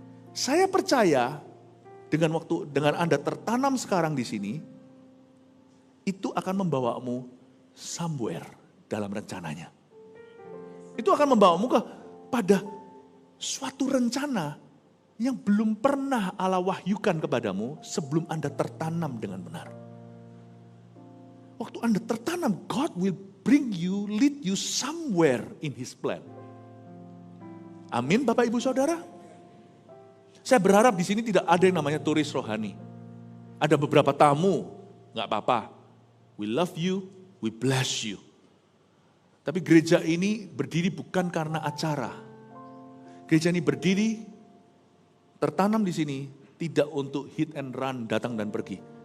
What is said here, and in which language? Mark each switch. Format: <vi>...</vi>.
<id>Saya percaya dengan Anda tertanam sekarang di sini, itu akan membawamu somewhere dalam rencananya. Itu akan membawamu pada suatu rencana yang belum pernah Allah wahyukan kepadamu sebelum Anda tertanam dengan benar.</id> <en>Waktu Anda tertanam, God will bring you, lead you somewhere in His plan.</en> <id>Amin Bapak Ibu Saudara. Saya berharap di sini tidak ada yang namanya turis rohani. Ada beberapa tamu, nggak apa-apa. We love you, we bless you. Tapi gereja ini berdiri bukan karena acara. Gereja ini berdiri, tertanam di sini, tidak untuk hit and run, datang dan pergi.</id>